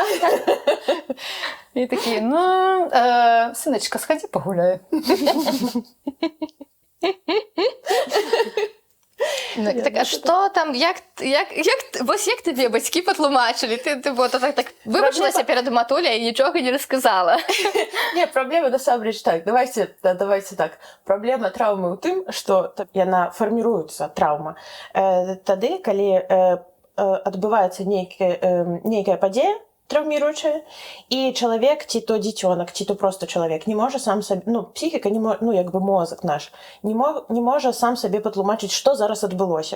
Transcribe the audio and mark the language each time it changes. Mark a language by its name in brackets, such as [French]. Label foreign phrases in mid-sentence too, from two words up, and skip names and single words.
[Ukrainian] І такі, ну, сыночка, сходи погуляй. [Belarusian] Ну, так, а што там, вось як тебе бацькі патлумачылі? Ты вот так выбачылася перад матуляй і нічога не расказала. Не, проблема насамрэч так. [Russian] Давайте так. [Belarusian] Проблема траўмы ў тым, што яна фарміруецца, траўма. Тады, калі адбываецца нейкая падзея, траўміруючая, і чалавек, ці то дзіцёнак, ці то просто чалавек не можа сам сабе, псіхіка, як бы мозг наш, не можа сам сабе патлумачыць, што зараз адбылося.